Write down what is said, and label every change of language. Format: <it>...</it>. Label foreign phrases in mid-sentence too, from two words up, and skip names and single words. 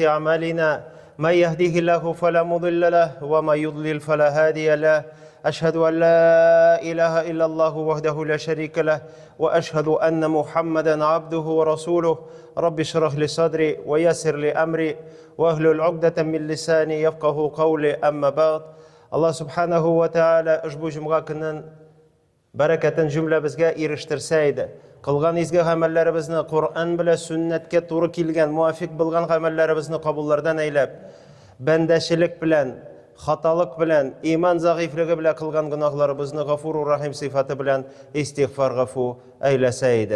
<ar>أعمالنا من يهده الله فلا مضل له ومن يضلل فلا هادي له أشهد أن لا إله إلا الله وحده لا شريك له وأشهد أن محمدا عبده ورسوله رب اشرح لي صدري ويسر لي أمري واحلل عقدة من لساني يفقه قولي أما بعد Allah subhanahu wa ta'ala</ar> <uz>ushbu jum'a kunning barakatan jumlamizga erishtirsaydi. Qilgan izgi amallarimizni Qur'on bilan sunnatga to'g'ri kelgan, muvofiq bo'lgan amallarimizni qabullardan aylab, bandashilik bilan, xatolik bilan, iymon zaifligi bilan qilgan gunohlarimizni G'afurur Rahim sifati bilan istig'for g'afu aylasaydi.</uz>